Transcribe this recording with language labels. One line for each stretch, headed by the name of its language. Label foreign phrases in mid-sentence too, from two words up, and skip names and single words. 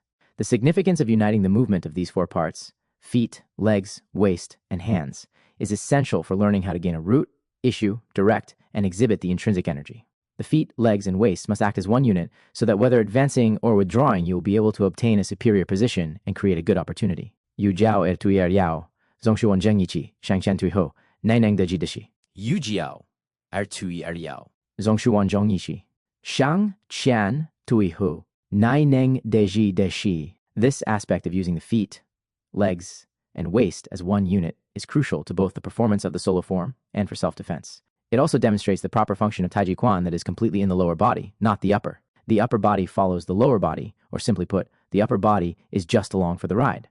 English: The significance of uniting the movement of these 4 parts, feet, legs, waist, and hands, is essential for learning how to gain a root, issue, direct, and exhibit the intrinsic energy. The feet, legs, and waist must act as one unit so that whether advancing or withdrawing, you will be able to obtain a superior position and create a good opportunity.
Chinese: 由脚腿腰，总须完整一气, 向前退后，乃能得机得势. 由脚腿腰, 总须完整一气, 向前退后，乃能得机得势.
English: This aspect of using the feet, legs, and waist as one unit is crucial to both the performance of the solo form and for self-defense. It also demonstrates the proper function of Tai Ji Quan that is completely in the lower body, not the upper. The upper body follows the lower body, or simply put, the upper body is just along for the ride.